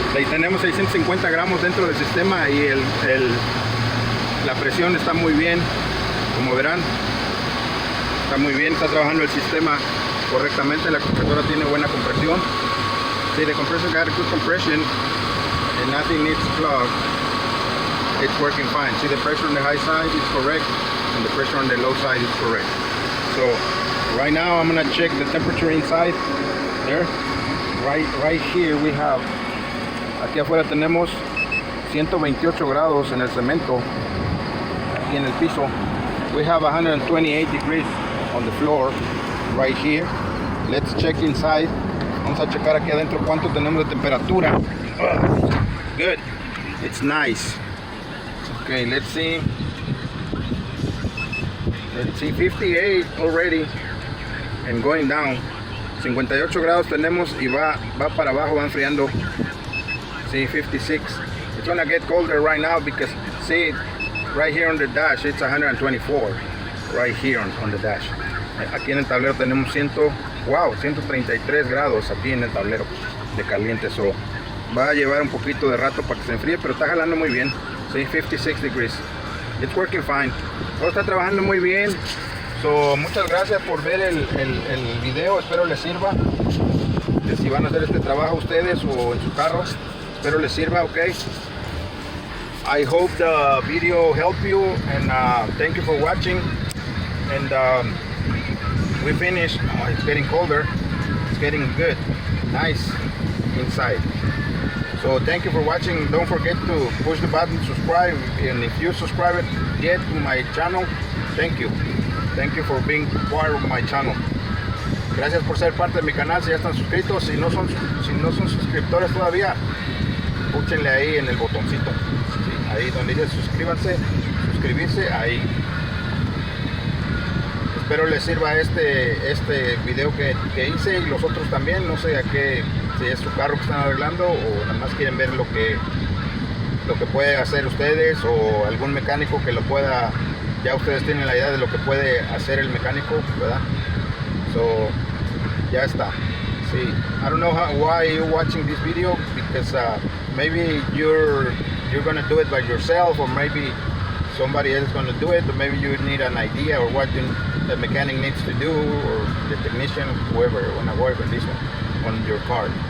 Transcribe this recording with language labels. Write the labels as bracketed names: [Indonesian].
[Spanish] Tenemos 650 gramos dentro del sistema y la presión está muy bien, como verán. Está muy bien, está trabajando el sistema correctamente. La compresora tiene buena compresión. [English] See, the compressor got a good compression and nothing needs clog. It's working fine. See, the pressure on the high side is correct and the pressure on the low side is correct. So right now I'm gonna check the temperature inside there. Right here we have, [Spanish] aquí afuera tenemos 128 grados en el cemento, aquí en el piso. [English] We have 128 degrees on the floor right here. Let's check inside. [Spanish] Vamos a checar aquí adentro cuánto tenemos de temperatura. [English] Good, it's nice. Okay, let's see. 58 already and going down. [Spanish] 58 grados tenemos y va para abajo, va enfriando. [English] See, 56. It's gonna get colder right now because see, right here on the dash it's 124. Right here on the dash. [Spanish] Aquí en el tablero tenemos 133 grados aquí en el tablero de caliente. So va a llevar un poquito de rato para que se enfríe, pero está jalando muy bien. Sí, [English] 56 degrees. It's working fine. [Spanish] Todo está trabajando muy bien. So, muchas gracias por ver el video. Espero les sirva. Si van a hacer este trabajo ustedes o en su carro, espero les sirva. [English] Okay. I hope the video helped you, and thank you for watching. And we finished. It's getting colder. It's getting good. Nice inside. So thank you for watching. Don't forget to push the button, subscribe, and if you subscribe yet to my channel, thank you. Thank you for being part of my channel. [Spanish] Gracias por ser parte de mi canal. Si ya están suscritos, si no son suscriptores todavía, púchenle ahí en el botoncito. ¿Sí? Ahí donde dice suscríbanse, suscribirse, ahí. Espero les sirva este video que hice y los otros también. No sé a qué, si es su carro que están arreglando o nada más quieren ver lo que puede hacer ustedes o algún mecánico que lo pueda. Ya ustedes tienen la idea de lo que puede hacer el mecánico, ¿verdad? So, ya está. [English] Sí, I don't know why you're watching this video, because maybe you're gonna do it by yourself, or maybe somebody else is gonna do it, or maybe you need an idea or what the mechanic needs to do, or the technician, whoever wanna work on this one, on your car.